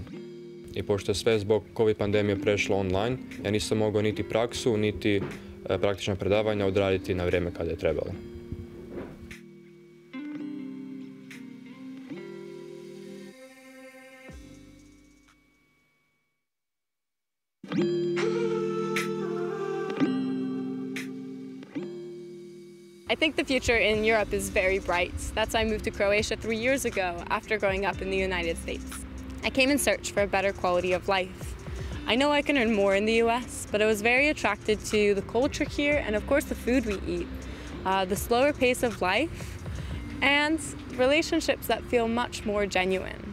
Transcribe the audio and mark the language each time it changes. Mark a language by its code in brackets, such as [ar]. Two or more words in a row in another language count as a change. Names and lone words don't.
[hr] I pošto je sve zbog COVID pandemije prešlo online, ja nisam mogao niti praksu, niti praktična predavanja odraditi na vrijeme kada je trebalo. [en] I think the future in Europe is very bright. That's why I moved to Croatia 3 years ago after growing up in the United States. I came in search for a better quality of life. I know I can earn more in the US, but I was very attracted to the culture here and of course the food we eat, the slower pace of life, and relationships that feel much more genuine.